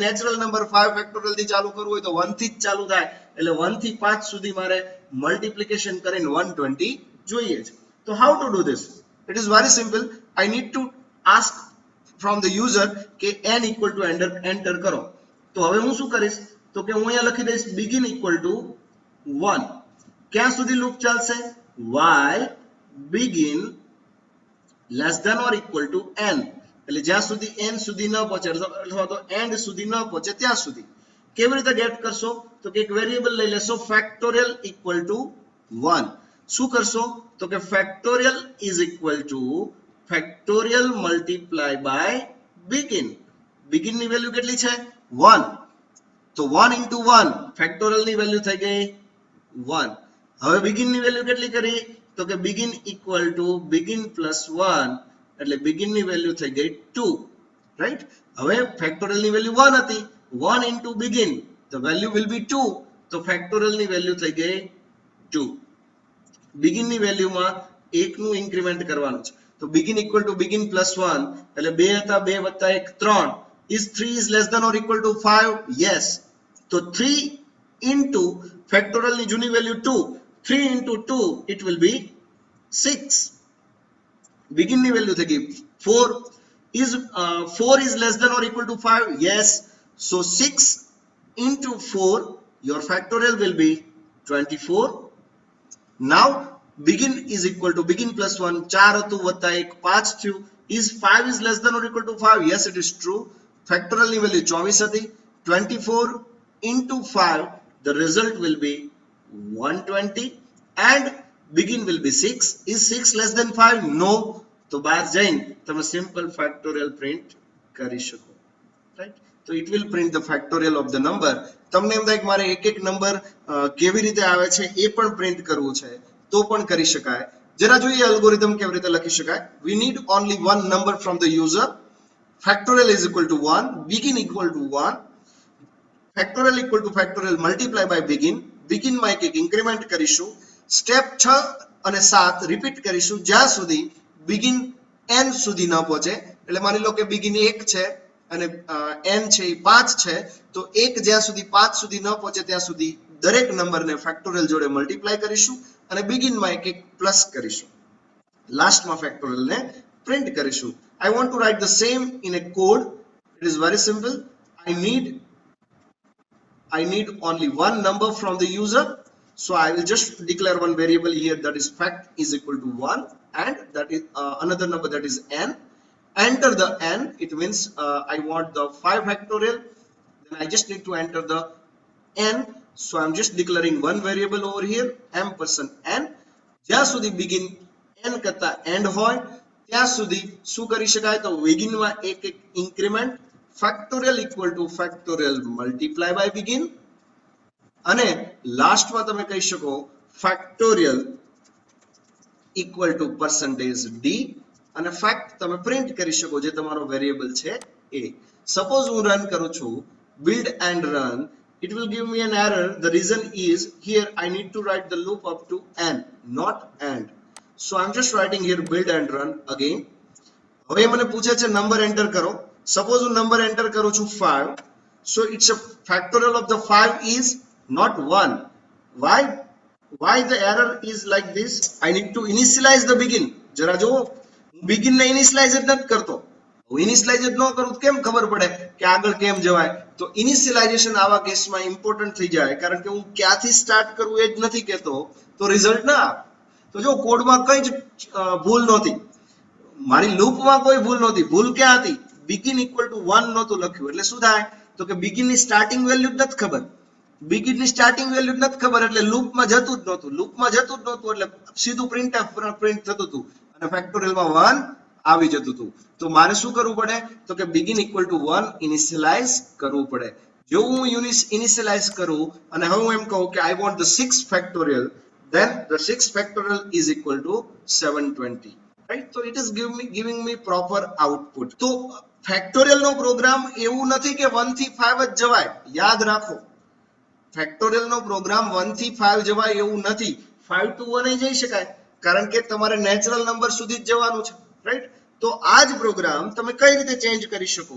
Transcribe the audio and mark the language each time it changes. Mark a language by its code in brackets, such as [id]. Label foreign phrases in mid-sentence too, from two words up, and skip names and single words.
[en] natural number [gu] 5 ફેક્ટોરિયલ થી ચાલુ કરવું હોય તો 1 થી જ ચાલુ થાય, એટલે 1 થી 5 સુધી મારે મલ્ટીપ્લિકેશન કરીને 120 જોઈએ છે. [en] તો how to do this? it is very simple. I need to ask from the user કે n equal to [gu] એન્ટર કરો. તો હવે હું શું કરીશ, તો કે હું અહીંયા લખી દઈશ [en] begin equal to 1. [gu] ક્યાં સુધી લૂપ ચાલશે? [en] while begin less than or equal to n, [gu] એટલે જ્યાં સુધી n સુધી ન પહોંચે અથવા તો end સુધી ન પહોંચે ત્યાં સુધી. કેવી રીતે ગેટ કરશો? તો કે એક વેરિયેબલ લઈ લેશો [en] factorial equal to 1. [gu] શું કરશો? તો કે [en] factorial is equal to factorial multiply by begin. [gu] begin ની વેલ્યુ કેટલી છે? 1. તો 1 into 1 ફેક્ટોરિયલ ની વેલ્યુ થઈ ગઈ 1. હવે begin ની વેલ્યુ કેટલી કરી? તો કે [en] begin equal to begin plus 1, [gu] એટલે begin ની વેલ્યુ થઈ ગઈ 2, રાઈટ? હવે ફેક્ટોરિયલ ની વેલ્યુ 1 હતી, [en] 1 into begin, the value will be 2, [gu] તો ફેક્ટોરિયલ ની વેલ્યુ થઈ ગઈ 2. begin ની વેલ્યુમાં 1 નું ઇન્ક્રીમેન્ટ કરવાનું છે. [en] તો begin equal to begin plus 1, [gu] એટલે 2 હતા, 2 + 1 3. [en] is 3 is less than or equal to 5? yes. તો 3 into factorial [gu] ની જૂની વેલ્યુ [en] 2, 3 into 2 it will be 6. [gu] begin ની વેલ્યુ થઈ ગઈ 4. [en] is 4 is less than or equal to 5? yes. so 6 into 4, your factorial will be 24. now begin is equal to begin plus 1, [gu] 4 હતું વત્તા 1 5 થયું. [en] is 5 is less than or equal to 5? yes, it is true. factorial [gu] ની વેલ્યુ 24 હતી. [en] 24 into 5, the result will be 120, and begin will be 6. is 6 less than 5? no. [gu] તો બહાર જઈને તમે [en] simple factorial print [gu] કરી શકો, રાઈટ? તો [en] it will print the factorial of the number. [gu] તમને એમ થાય કે મારે એક એક નંબર કેવી રીતે આવે છે એ પણ પ્રિન્ટ કરવું છે, તો પણ કરી શકાય. જરા જોઈએ અલ્ગોરિધમ કેવી રીતે લખી શકાય. [en] we need only one number from the user. factorial is equal to 1, begin equal to 1, factorial equal to factorial multiply by begin. [gu] begin માં એક ઇન્ક્રીમેન્ટ કરીશું. સ્ટેપ 6 અને 7 રિપીટ કરીશું જ્યાં સુધી begin n સુધી ન પહોંચે. એટલે માની લો કે begin 1 છે અને n છે એ 5 છે, તો 1 જ્યાં સુધી 5 સુધી ન પહોંચે ત્યાં સુધી દરેક નંબરને ફેક્ટોરિયલ જોડે મલ્ટીપ્લાય કરીશું અને begin માં એક પ્લસ કરીશું. લાસ્ટમાં ફેક્ટોરિયલ ને પ્રિન્ટ કરીશું. [en] I want to write the same in a code. It is very simple. I need only one number from the user. So I will just declare one variable here, that is fact is equal to 1, and that is another number, that is n. Enter the n. It means I want the 5 factorial. Then I just need to enter the n. So I'm just declaring one variable over here, ampersand n. [gu] જ્યાં સુધી begin n કરતા end હોય ત્યાં સુધી શું કરી શકાય? તો begin માં એક એક ઇન્ક્રીમેન્ટ, [en] factorial equal to factorial multiply by begin, [gu] અને લાસ્ટમાં તમે કહી શકો [en] factorial equal to percentage d, [gu] અને fact તમે પ્રિન્ટ કરી શકો જે તમારો વેરિયેબલ છે એ. [en] સપોઝ [gu] હું રન કરું છું [en] build and run, it will give me an error. The reason is here I need to write the loop up to n, not end. So I'm just writing here build and run again. [gu] હવે મને પૂછે છે નંબર એન્ટર કરો. સપોઝ હું નંબર એન્ટર કરું છું 5. [en] So it's a factorial of the 5 is not 1. Why? why the error is like this? I need to initialize the begin. [gu] જરા જો begin ને initialize જ નથી કરતો. ઇનિશિયલાઇઝ જ ન કરું તો કેમ ખબર પડે કે આગળ કેમ જવાય? તો ઇનિશિયલાઇઝેશન આવા કેસમાં ઇમ્પોર્ટન્ટ થઈ જાય, કારણ કે હું ક્યાંથી સ્ટાર્ટ કરવું એ જ નથી કહેતો તો રિઝલ્ટ ના આવે. તો જો કોડમાં કઈ જ ભૂલ નહોતી, મારી લૂપમાં કોઈ ભૂલ નહોતી. ભૂલ ક્યાં હતી? [en] begin equal to 1 [gu] નહોતું લખ્યું. એટલે શું થાય? તો કે બિગિનની [en] starting value [gu] જ નથી ખબર. બિગિનની [en] starting value [gu] જ નથી ખબર એટલે લૂપમાં જતું જ નહોતું. લૂપમાં જતું જ નહોતું એટલે સીધું [en] printf print [gu] થતું હતું અને ફેક્ટોરિયલમાં 1 આવી જતું હતું. તો મારે શું કરવું પડે? તો કે [en] begin equal to 1 [gu] ઇનિશિયલાઇઝ કરવું પડે. જો હું ઇનિશિયલાઇઝ કરું અને હવે હું એમ કહું કે [en] I want the 6 factorial, then the 6 factorial is equal to 720, right? So it is giving me proper output. [gu] તો ફેક્ટોરિયલ નો પ્રોગ્રામ એવું નથી કે 1 થી 5 જ જવાય. યાદ રાખો, ફેક્ટોરિયલ નો પ્રોગ્રામ 1 થી 5 જવાય એવું નથી. [en] 5 to 1 [gu] જઈ શકાય, કારણ કે તમારે [en] natural number [gu] સુધી જ જવાનું છે, રાઈટ? તો આ જ પ્રોગ્રામ તમે કઈ રીતે ચેન્જ કરી શકો?